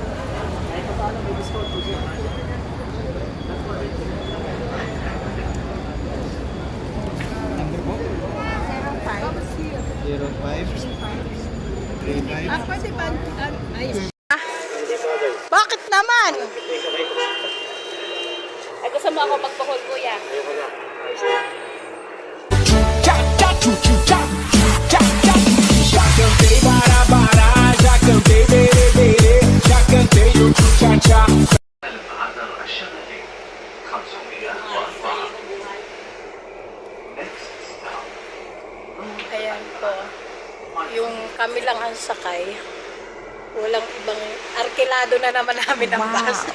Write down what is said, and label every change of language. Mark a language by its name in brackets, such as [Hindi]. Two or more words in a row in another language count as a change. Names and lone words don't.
[Filipino] Number po? 05 35. Pwede ba? Ayun. Bakit naman? Ay, gusto mo ako magpahol, kuya? [Portuguese] Já cantei bara, já cantei berê, já cantei o tchu-tcha-tcha. [Filipino] Ayan po. Yung kami lang ang sakay. Walang ibang arkilado na naman namin ang bus.